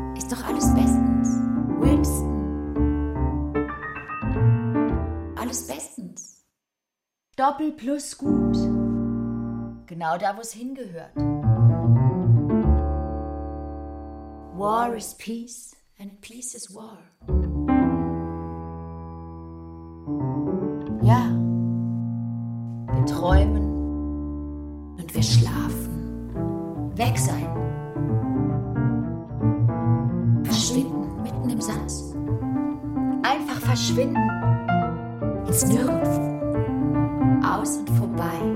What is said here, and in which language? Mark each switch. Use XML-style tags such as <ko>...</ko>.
<de>Doch alles bestens, Winston. Alles bestens. Doppel plus gut. Genau da, wo es hingehört.</de> <en>War is peace and peace is war.</en> <de>Ja, wir träumen und wir schlafen. Weg sein. Verschwinden mitten im Satz. Einfach verschwinden. Ins Nirgendwo. Aus und vorbei.</de>